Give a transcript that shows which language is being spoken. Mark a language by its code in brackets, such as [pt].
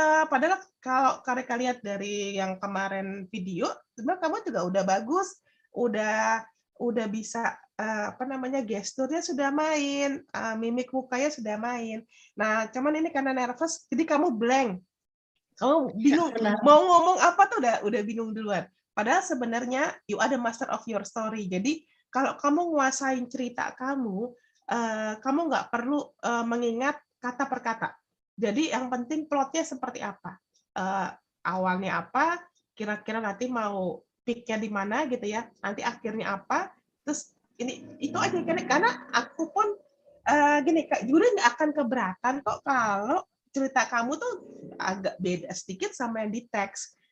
[id] Padahal kalau Kak lihat dari yang kemarin video, sebenarnya kamu juga udah bagus, udah bisa gesturnya sudah main, mimik mukanya sudah main. Nah, cuman ini karena nervous, jadi kamu blank. Kamu bingung mau ngomong apa tuh udah bingung duluan. [en] Padahal sebenarnya you are the master of your story. [id] Jadi kalau kamu nguasain cerita kamu nggak perlu mengingat kata per kata. Jadi yang penting plotnya seperti apa, awalnya apa, kira-kira nanti mau peak-nya di mana gitu ya, nanti akhirnya apa, terus itu aja karena aku pun gini Kak, juga nggak akan keberatan kok kalau cerita kamu tuh agak beda sedikit sama yang di teks.